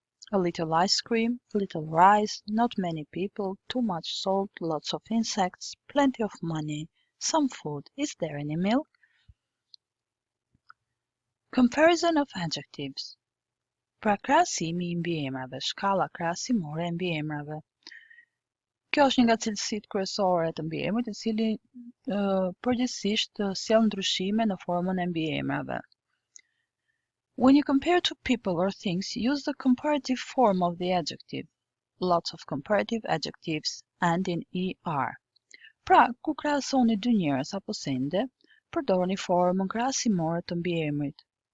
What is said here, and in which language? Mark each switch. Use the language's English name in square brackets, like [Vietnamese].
[English] A little ice cream, a little rice, not many people, too much salt, lots of insects, plenty of money, some food, is there any milk? Comparison of adjectives. [Albanian] Pra krahasimi I mbiemrave, shkalla krahasimore e mbiemrave. Kjo është një nga cilësitë kryesore të mbiemrit, I cili përgjithsisht sjell ndryshime në formën e mbiemrave. [English] When you compare two people or things, use the comparative form of the adjective. Lots of comparative adjectives and in ER. [Albanian] Pra, kur krahasoni dy njerëz apo sende, përdorni formën krahasimore të mbiemrit.